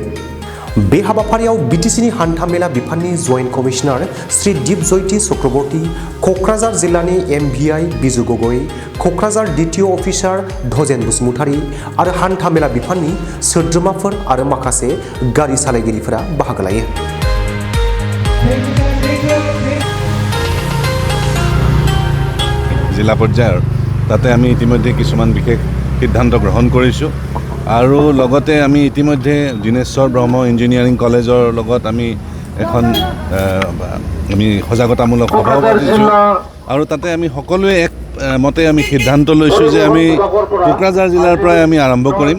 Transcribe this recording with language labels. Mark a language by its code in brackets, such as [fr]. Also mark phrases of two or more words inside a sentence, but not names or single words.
[brx] बे हाबाफारियाव बिटिसिनि हान्थामेला बिफाननि जइन्ट कमिशनार श्री दीपजयती चक्रबर्ती, क'क्राझार जिल्लानि MVI बिजु गगৈ, क'क्राझार द्वितीय अफिसार धजेन बसुमतारी आरो हान्थामेला बिफाननि सोद्रोमाफोर आरो माखासे गारि सालायगिरिफोरा बाहागो लायो। [as] जिला পৰ্যায়ৰ তাতে আমি ইতিমধ্যে কিছুমান বিশেষ সিদ্ধান্ত গ্ৰহণ কৰিছোঁ আৰু লগতে আমি ইতিমধ্যে দিনেশ্বৰ ব্ৰহ্ম ইঞ্জিনিয়াৰিং কলেজৰ লগত আমি এখন সজাগতামূলক সভাও পাতিছোঁ আৰু তাতে আমি সকলোৱে এক মতে আমি সিদ্ধান্ত লৈছোঁ যে আমি কোকৰাঝাৰ জিলাৰ পৰাই আমি আৰম্ভ কৰিম।